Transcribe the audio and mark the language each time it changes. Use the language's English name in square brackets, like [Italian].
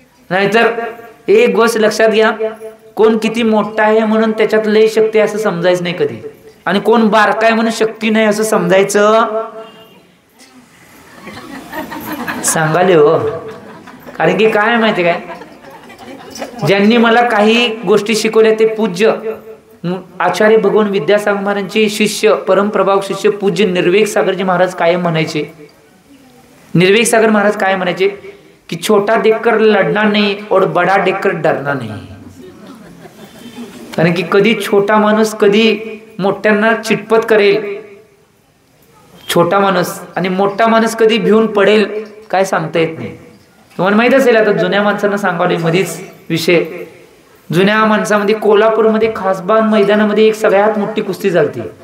[Marathi] नाहीतर एक गोष्ट लक्षात घ्या, कोण किती मोठा आहे म्हणून त्याच्यात लय शक्ती असं समजायचं नाही कधी, आणि कोण बारकाय म्हणून शक्ती नाही असं समजायचं सांगाले हो. कारण की काय माहिती काय, ज्यांनी मला काही गोष्टी शिकवल्या ते पूज्य आचार्य भगवान विद्यासागर महाराजांचे शिष्य, परमप्रभाव शिष्य पूज्य निर्वेक सागरजी महाराज कायम म्हणायचे. निर्वेक सागर महाराज काय म्हणायचे की [Hindi] छोटा देखकर लढना नहीं और बड़ा देखकर डरना नहीं. [Marathi] कारण की कधी छोटा माणूस कधी मोठ्यांना चिटपट करेल, छोटा माणूस, आणि मोठा माणूस कधी भिवून पडेल काय सांगता येत नाही. तुम्हाला माहित असेल, आता जुन्या माणसांना सांगावले मध्येच विषय, जुन्या माणसामध्ये कोल्हापूरमध्ये खासबाग मैदानामध्ये एक सगळ्यात मोठी कुस्ती झालती.